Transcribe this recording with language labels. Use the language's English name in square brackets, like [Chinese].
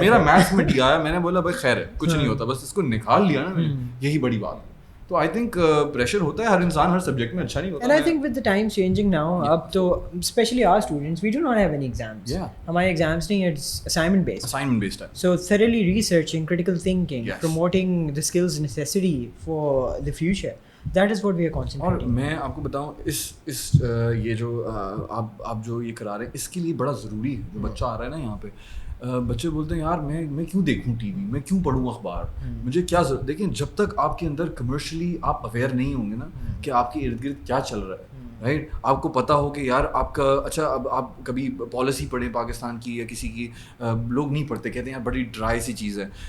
[Urdu] میرا میتھس میں ڈی آیا. میں نے بولا بھائی خیر ہے کچھ نہیں ہوتا, بس اس کو نکال لیا نا میں نے, یہی بڑی بات ہے. تو [English] I think [Urdu] پریشر ہوتا ہے, ہر انسان ہر سبجیکٹ میں اچھا نہیں ہوتا. [English] and I think with the time changing now, [Urdu] اب تو [English] Especially our students we do not have any exams. [Urdu] ہمارے ایگزامس نہیں, اٹس اسائنمنٹ بیسڈ ہے. [English] So thoroughly researching, critical thinking, promoting the skills necessary for the future, that is what we are concentrating. [Urdu] اور میں آپ کو بتاؤں اس یہ جو آپ جو یہ کرا رہے ہیں اس کے لیے بڑا ضروری ہے. جو بچہ آ رہا ہے نا یہاں پہ, بچے بولتے ہیں یار میں کیوں دیکھوں ٹی وی, میں کیوں پڑھوں اخبار, مجھے کیا ضرورت. دیکھیں جب تک آپ کے اندر کمرشلی آپ اویئر نہیں ہوں گے نا کہ آپ کے ارد گرد کیا چل رہا ہے, رائٹ, آپ کو پتہ ہو کہ یار آپ کا اچھا اب آپ کبھی پالیسی پڑھیں پاکستان کی یا کسی کی, لوگ نہیں پڑھتے, کہتے ہیں یار بڑی ڈرائی سی چیز ہے.